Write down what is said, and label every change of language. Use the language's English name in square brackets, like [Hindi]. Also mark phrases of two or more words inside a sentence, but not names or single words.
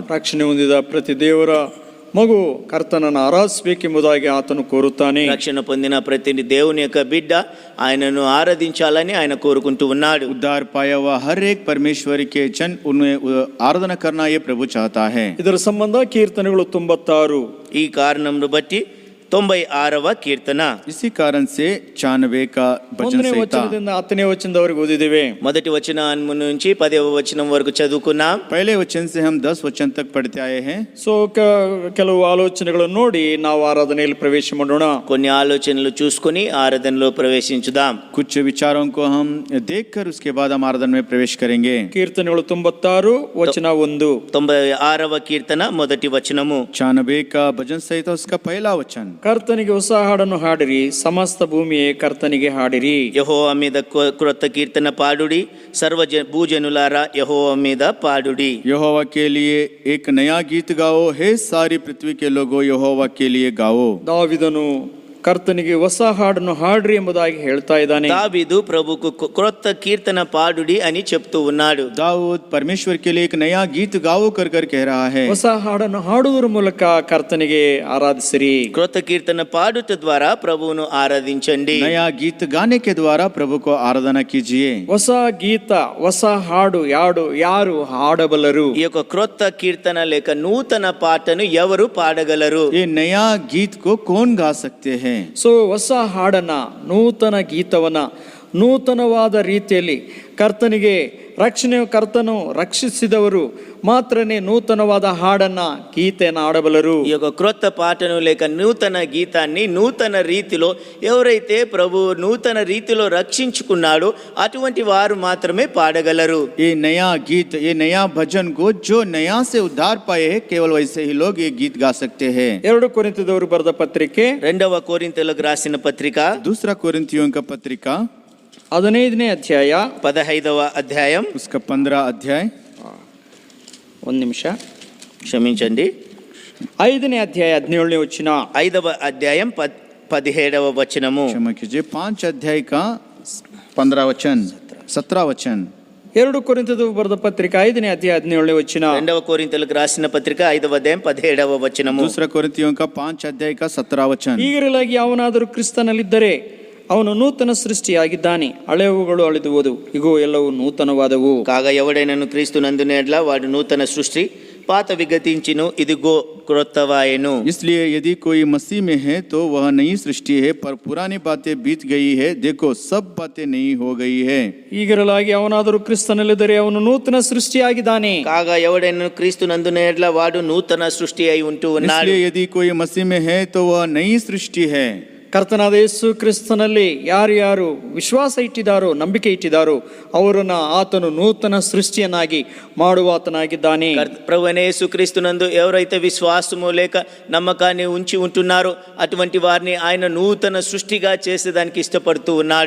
[Kannada] ರಕ್ಷಣೆ ಹೊಂದಿದ ಪ್ರತಿ ದೇವರ ಮಗು ಕರ್ತನನ್ನು ಆರಾಧಿಸಬೇಕೆಂಬುದಾಗಿ ಆತನು ಕೋರುತ್ತಾನೆ. [Telugu] రక్షణ పొందిన ప్రతి దేవుని యొక్క బిడ్డ ఆయనను ఆరాధించాలని ఆయన కోరుకుంటూ ఉన్నాడు. [Hindi] उद्धार पाया हुआ हर एक परमेश्वर के जन उन्हें आराधना करना ये प्रभु चाहता है. [Kannada] ಇದರ ಸಂಬಂಧ ಕೀರ್ತನೆಗಳು 96. [Telugu] ఈ కారణంను బట్టి 96వ కీర్తన. [Hindi] इसी कारण से 96 का भजन [Kannada] 1ನೇ [Hindi] संहिता. [Kannada] ವಚನದಿಂದ 10ನೇ ವಚನದವರೆಗೆ ಓದಿದ್ದೇವೆ. [Telugu] మొదటి వచనం నుంచి 10వ వచనం వరకు చదువుకున్నాం. [Hindi] पहले वचन से हम 10 वचन तक पढ़ते आए हैं. [Kannada] ಸೊ ಕೆಲವು ಆಲೋಚನೆಗಳನ್ನು ನೋಡಿ ನಾವು ಆರಾಧನೆಯಲ್ಲಿ ಪ್ರವೇಶ ಮಾಡೋಣ. [Telugu] కొన్ని ఆలోచనలు చూసుకొని ఆరాధనలో ప్రవేశించుదాం. [Hindi] कुछ विचारों को हम देखकर उसके बाद हम आराधना में प्रवेश करेंगे. [Kannada] ಕೀರ್ತನೆಗಳು 96 ವಚನ 1. [Telugu] 96వ కీర్తన మొదటి వచనము. [Hindi] 96 का भजन संहिता उसका पहला वचन. [Kannada] ಕರ್ತನಿಗೆ ಹೊಸ ಹಾಡನ್ನು ಹಾಡಿರಿ, ಸಮಸ್ತ ಭೂಮಿಯೇ ಕರ್ತನಿಗೆ ಹಾಡಿರಿ. [Telugu] యెహోవా మీద క్రొత్త కీర్తన పాడుడి, సర్వ భూజనులారా యెహోవా మీద పాడుడి. [Hindi] यहोवा के लिए एक नया गीत गाओ, हे सारी पृथ्वी के लोगों यहोवा के लिए गाओ. [Kannada] ದಾವಿದನು ಕರ್ತನಿಗೆ ಹೊಸ ಹಾಡನ್ನು ಹಾಡ್ರಿ ಎಂಬುದಾಗಿ ಹೇಳ್ತಾ ಇದ್ದಾನೆ. [Telugu] దావీదు ప్రభుకు క్రొత్త కీర్తన పాడుడి అని చెప్తూ ఉన్నాడు. [Hindi] दाऊद परमेश्वर के लिए एक नया गीत गाओ कर कर कह रहा है. [Kannada] ಹೊಸ ಹಾಡನ್ನು ಹಾಡುವುದರ ಮೂಲಕ ಕರ್ತನಿಗೆ ಆರಾಧಿಸಿರಿ. [Telugu] క్రొత్త కీర్తన పాడుట ద్వారా ప్రభువును ఆరాధించండి. [Hindi] नया गीत गाने के द्वारा प्रभु को आराधना कीजिए. [Kannada] ಹೊಸ ಗೀತ, ಹೊಸ ಹಾಡು ಯಾರು ಹಾಡಬಲ್ಲರು? [Telugu] ఈ యొక్క క్రొత్త కీర్తన లేక నూతన పాటను ఎవరు పాడగలరు? [Hindi] ये नया गीत को कौन गा सकते हैं? [Kannada] ಸೊ ಹೊಸ ಹಾಡನ್ನ, ನೂತನ ಗೀತವನ್ನ ನೂತನವಾದ ರೀತಿಯಲ್ಲಿ ಕರ್ತನು ರಕ್ಷಿಸಿದವರು ಮಾತ್ರನೇ ನೂತನವಾದ ಹಾಡನ್ನ ಗೀತೆಯನ್ನು ಆಡಬಲ್ಲರು. [Telugu] ఈ యొక్క క్రొత్త పాటను లేక నూతన గీతాన్ని నూతన రీతిలో ఎవరైతే ప్రభు నూతన రీతిలో రక్షించుకున్నాడో అటువంటి వారు మాత్రమే పాడగలరు. [Hindi] ये नया गीत, ये नया भजन को जो नया से उद्धार पाए हैं केवल वैसे ही लोग ये गीत गा सकते हैं. [Kannada] 2 ಕೊರಿಂಥದವರು ಬರೆದ ಪತ್ರಿಕೆ [Telugu] 2వ కొరింథీయులకు రాసిన పత్రిక [Hindi] दूसरा कोरिन्थियों का पत्रिका [Kannada] 15ನೇ ಅಧ್ಯಾಯ [Telugu] 15వ అధ్యాయం [Hindi] उसका 15 अध्याय. [Kannada] ಒಂದು ನಿಮಿಷ, [Telugu] క్షమించండి, [Kannada] 5ನೇ ಅಧ್ಯಾಯ 17ನೇ ವಚನ. [Telugu] 5వ అధ్యాయం 17వ వచనము. [Hindi] क्षमा कीजिए, 5 अध्याय का 15 वचन 17 वचन. [Kannada] 2 ಕೊರಿಂಥದವರು ಬರೆದ ಪತ್ರಿಕೆ 5ನೇ ಅಧ್ಯಾಯ 17ನೇ ವಚನ. [Telugu] 2వ కొరింథీయులకు రాసిన పత్రిక 5వ అధ్యాయం 17వ వచనము. [Hindi] दूसरा कोरिन्थियों का 5 अध्याय का 17 वचन. [Kannada] ಈಗಿರಲಾಗಿ ಯಾವನಾದರೂ ಕ್ರಿಸ್ತನಲ್ಲಿದ್ದರೆ ಅವನು ನೂತನ ಸೃಷ್ಟಿಯಾಗಿದ್ದಾನೆ, ಹಳೆಯವುಗಳು ಅಳಿದುವುದು, ಇಗೋ ಎಲ್ಲವೂ ನೂತನವಾದವು. [Telugu] కాగా ఎవడైనను క్రీస్తు నందునేడ్ల వాడు నూతన సృష్టి, పాతవి గతించిను ఇదిగో క్రొత్తవాయెను. [Hindi] इसलिए यदि कोई मसीह में है तो वह नई सृष्टि है, पर पुरानी बातें बीत गई है, देखो सब बातें नई हो गई है. [Kannada] ಈಗಿರಲಾಗಿ ಅವನಾದರೂ ಕ್ರಿಸ್ತನಲ್ಲಿದ್ದರೆ ಅವನು ನೂತನ ಸೃಷ್ಟಿಯಾಗಿದ್ದಾನೆ. [Telugu] కాగా ఎవడైనా క్రీస్తునందున ఎడల వాడు నూతన సృష్టి అయి ఉంటూ ఉన్నాడు. [Hindi] इसलिए यदि कोई मसीह में है तो वह नई सृष्टि है. [Kannada] ಕರ್ತನಾದ ಯೇಸು ಕ್ರಿಸ್ತನಲ್ಲಿ ಯಾರು ವಿಶ್ವಾಸ ಇಟ್ಟಿದ್ದಾರೋ, ನಂಬಿಕೆ ಇಟ್ಟಿದ್ದಾರೋ ಅವರನ್ನ ಆತನು ನೂತನ ಸೃಷ್ಟಿಯನ್ನಾಗಿ ಮಾಡುವ ಆತನಾಗಿದ್ದಾನೆ. [Telugu] ప్రభు అయిన యేసుక్రీస్తునందు ఎవరైతే విశ్వాసము లేక నమ్మకాన్ని ఉంచి ఉంటున్నారో అటువంటి వారిని ఆయన నూతన సృష్టిగా చేసేదానికి ఇష్టపడుతూ ఉన్నాడు.